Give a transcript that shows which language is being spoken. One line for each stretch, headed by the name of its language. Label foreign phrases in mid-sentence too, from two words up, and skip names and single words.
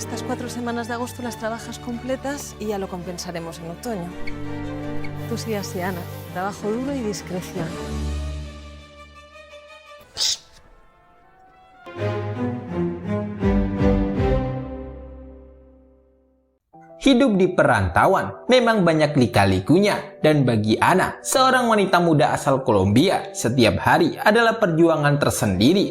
Spanish: 4 semanas de agosto las trabajas completas y ya lo compensaremos en otoño. Tú sí, así, Ana. Trabajo duro y discreción.
Indonesian: Hidup di perantauan memang banyak lika-likunya, dan bagi Ana, seorang wanita muda asal Kolombia, setiap hari adalah perjuangan tersendiri.